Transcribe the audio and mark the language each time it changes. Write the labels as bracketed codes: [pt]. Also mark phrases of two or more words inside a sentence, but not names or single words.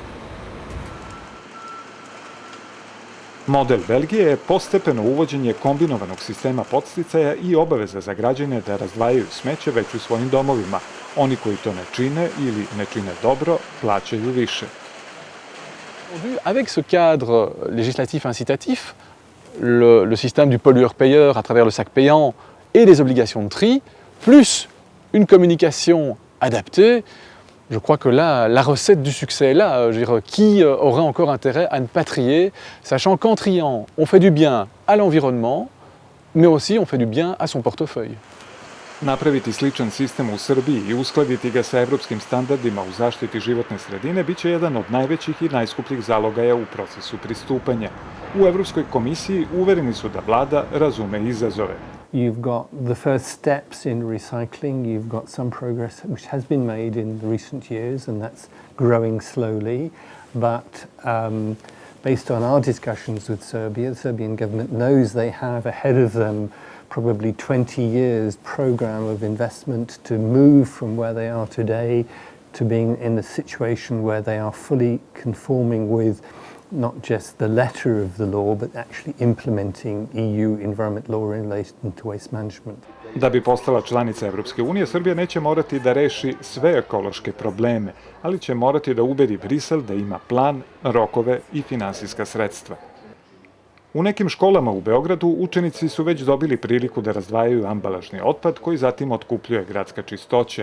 [sr] Model Belgije je postepeno uvođenje kombinovanog sistema podsticaja i obaveza za građane da razdvajaju smeće već u svojim domovima. Oni koji to ne čine ili ne čine dobro, plaćaju više. [fr] Avec ce cadre législatif incitatif, le système du pollueur-payeur à travers le sac payant et les obligations de tri, plus une communication adaptée, je crois que là, la recette du succès est là. Je veux dire, qui aurait encore intérêt à ne pas trier, sachant qu'en triant, on fait du bien à l'environnement, mais aussi on fait du bien à son portefeuille. [sr] Napraviti sličan sistem u Srbiji i uskladiti ga sa evropskim standardima u zaštiti životne sredine biće jedan od najvećih i najskupljih zalogaja u procesu pristupanja. U Evropskoj komisiji uvereni su da vlada razume izazove. [en] You've got the first steps in recycling. You've got some progress which has been made in recent years, and that's growing slowly. But based on our discussions with Serbia, the Serbian government knows they have ahead of them probably 20 years program of investment to move from where they are today to being in a situation where they are fully conforming with not just the letter of the law, but actually implementing EU environment law in relation to waste management. [sr] Da bi postala članica Evropske unije, Srbija neće morati da reši sve ekološke probleme, ali će morati da ubedi Brisel da ima plan, rokove i finansijska sredstva. U nekim školama u Beogradu učenici su već dobili priliku da razdvajaju ambalažni otpad koji zatim otkupljuje gradska čistoća.